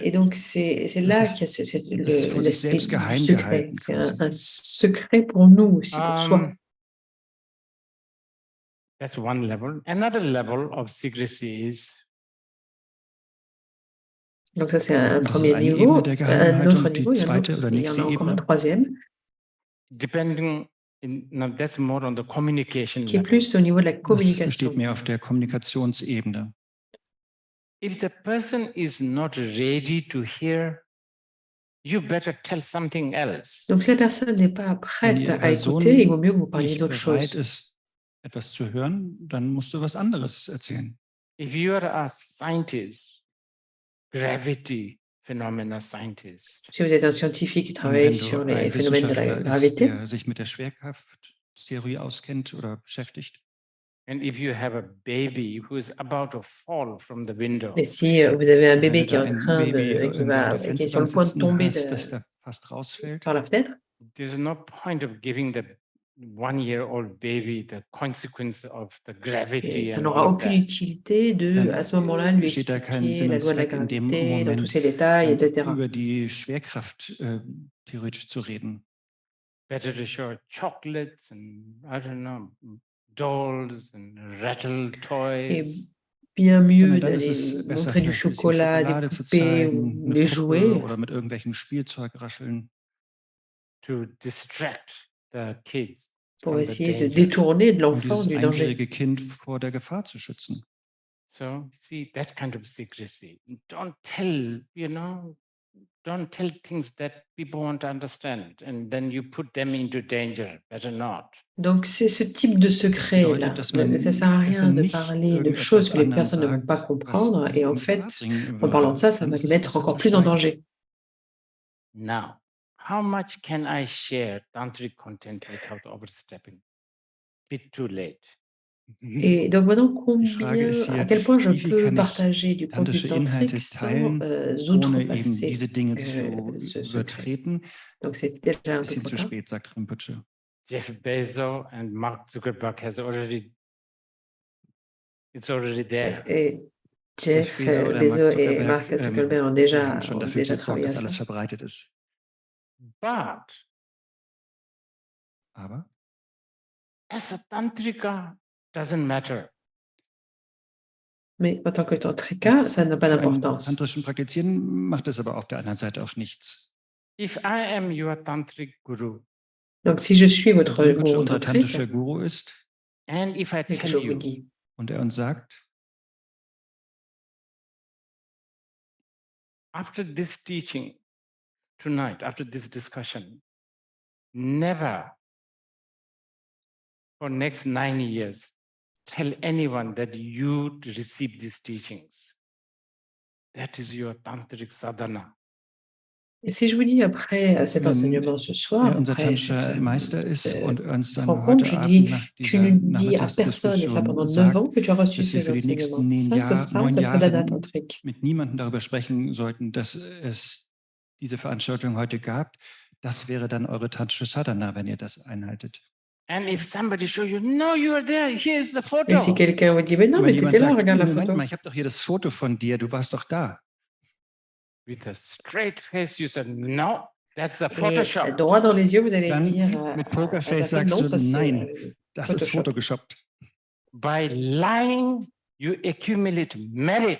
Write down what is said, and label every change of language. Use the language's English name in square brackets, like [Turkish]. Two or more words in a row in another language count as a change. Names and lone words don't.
[French] Et donc, c'est là qu'il y a [German] Das ist vor sich [French] l'aspect [German] selbst [French] du [German] geheim [French] secret. [German] gehalten [French] C'est quasi. un secret pour nous aussi, pour soi. [English] That's one level. Another level of secrecy is [French] Donc ça, c'est un [German] Und das ist [French] premier [German] eine Ebene [French] niveau. [German] der [French] Un [German] Geheimhaltung. [French] autre [German] Die [French] niveau, il y en a, [German] zweite oder [French] il y en [German] nächste [French] a encore un [German] Ebene, [French] troisième, [English] now that's more on the communication [French] qui est [English] level. [French] plus au niveau de la [German] das [French] communication. [German] steht mehr auf der Kommunikationsebene. [English] If the person is not ready to hear, you better tell something else. [French] Donc si la personne n'est pas [German] Wenn [French] prête [German] die [French] à écouter, il vaut mieux que vous parliez [German] nicht [French] d'autre [German] bereit [French] chose. [German] ist, etwas zu hören, dann musst du was anderes erzählen. [English] If you are a scientist, gravity phenomena scientist, [French] Si vous êtes un scientifique qui [German] Und [French] travaille [German] wenn [French] sur du les [German] ein [French] phénomènes de la [German] Wissenschaftler ist, [French] gravité, [German] der sich mit der Schwerkrafttheorie auskennt oder beschäftigt, [English] and if you have a baby who is about to fall from the window, [French] et si vous avez un [German] und wenn [French] bébé [German] du [French] qui est [German] da [French] en [German] ein [French] train [German] Baby [French] de, [German] irgendwo an der [French] qui est sur le [German] Fensterbank [French] point de [German] sitzen [French] tomber [German] hast, das da fast rausfällt, [French] par la fenêtre, [English] there's no point of giving the 1-year-old baby the consequence of the gravity [French] et ça [English] and [French] n'aura [English] all of [French] aucune [English] that. [French] utilité de, [German] dann [French] à ce moment-là, lui [German] besteht da kein [French] expliquer [German] Sinn [French] la [German] und [French] loi de la [German] Zweck in dem [French] gravité dans tous [German] Moment, [French] ses détails, [German] dann [French] etc. [German] über die Schwerkraft theoretisch zu reden. [English] Better to show chocolates and, I don't know, dolls and rattle [French] Et [English] toys. [French] bien mieux [German] Sondern dann ist [French] d'aller [German] es besser, [French] montrer du [German] vielleicht ein bisschen [French] chocolat, des [German] Schokolade zu [French] poupées ou [German] zeigen, eine [French] des [German] Puppe [French] jouets [German] oder mit irgendwelchen Spielzeug rascheln. [English] To distract the kids [French] pour [English] from the [French] essayer de [English] danger. [German] Um [French] détourner de l'enfant [German] dieses [French] du danger. [German] einjährige Kind vor der Gefahr zu schützen. [English] So see that kind of secrecy. Don't tell, don't tell things that people won't understand, and then you put them into danger. Better not. [French] Donc c'est ce type de [German] Das [French] secret-là. [German] bedeutet, dass man [French] Ça sert à [German] besser [French] rien de [German] nicht [French] parler de choses [German] irgendetwas [French] que les [German] anderen [French] personnes ne vont pas [German] sagt, was [French] comprendre. [German] die [French] Et en [German] in Gefahr [French] fait, [German] bringen [French] en parlant de [German] würde. [French] ça [German] Dann [French] va [German] ist [French] les [German] es [French] mettre [German] besser [French] encore [German] zu [French] plus en [German] schweigen. [French] danger. [English] Now, how much can I share tantric content without overstepping? Bit too late. [French] Et donc maintenant, [German] Die Frage ist [French] à [German] hier, [French] quel point je [German] wie viel [French] peux [German] kann ich [French] partager du contenu [German] tantrische Inhalte [French] tantrique sans [German] teilen, ohne eben [French] outrepasser [German] diese Dinge zu [French] ce secret. [German] übertreten. [French] Donc c'est déjà un [German] Ein [French] peu [German] bisschen [French] trop [German] zu [French] tard. [German] spät, sagt Rinpoche. [English] Jeff Bezos and Mark Zuckerberg it's already there. [French] Et Jeff [German] Bezos oder [French] Bezos [German] Mark [French] et [German] Zuckerberg, [French] Mark Zuckerberg ont [German] die [French] déjà, [German] haben schon dafür gesorgt, [French] travaillé à [German] dass alles [French] ça. [German] verbreitet ist. [English] But [German] Aber [English] as a tantrika, doesn't matter. [French] Mais en tant que tantrika, ça n'a pas [German] für einen [French] d'importance. [German] tantrischen Praktizieren macht es aber auf der anderen Seite auch nichts. [English] If I am your tantric guru, [French] Donc si je suis [German] Wenn [French] votre [German] Rinpoche [French] guru [German] unser [French] tantrique [German] tantrischer Guru ist [English] and if I [French] et que [English] tell [French] je vous [English] you, [French] dis, [German] und er uns sagt, [English] after this teaching tonight, after this discussion, never for next 9 years tell anyone that you received these teachings. That is your tantric sadhana. [French] et si je vous dis après cet [German] wenn [French] enseignement ce [German] er [French] soir, [German] unser [French] après [German] tantrischer Meister ist und uns dann [French] rencontre, [German] heute [French] je [German] Abend [French] dis, [German] nach [French] tu [German] dieser [French] ne dis à personne, et ça pendant [German] Nachmittagsdiskussion [French] 9 ans, [German] sagt, [French] que tu as reçu [German] dass wir [French] ces [German] für die [French] enseignements. [German] nächsten [French] Ça, ce sera [German] 9 [French] ta sadhana [German] Jahre [French] tantrique. [German] mit niemandem darüber sprechen sollten, dass es diese Veranstaltung heute gab. Das wäre dann eure tantrische Sadhana, wenn ihr das einhaltet. [English] And if somebody show you, no, you are there, here's the photo. [French] Et si quelqu'un vous dit, mais non, [German] Und [French] mais [German] wenn [French] tu [German] jemand [French] étais là, [German] sagt, [French] regarde la [German] Moment [French] photo. [German] mal, ich habe doch hier das Foto von dir, du warst doch da. [English] With a straight face, you said, no, That's the [French] Et [English] Photoshop. [French] droit dans les yeux, vous allez [German] Dann [French] dire [German] mit [French] à [German] Pokerface [French] Daphné, [German] sagst [French] non, [German] du, [French] ça c'est [German] nein, das ist [French] Photoshop. [German] photoshoppt. [English] By lying, you accumulate merit.